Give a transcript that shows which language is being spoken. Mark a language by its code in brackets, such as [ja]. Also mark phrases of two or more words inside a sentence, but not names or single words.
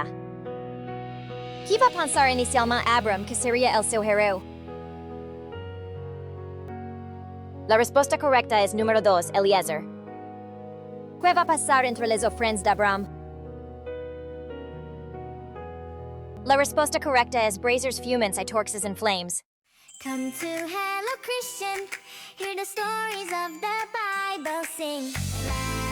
[ca] Qui va pensar inicialment Abram que seria el seu hereu? La resposta correcta és número 2, Eliezer. Què va passar entre les ofrenes d'Abram? La resposta correcta és braziers fumants i torxes [en] in flames. Come to Hello Christian, hear the stories of the Bible, sing.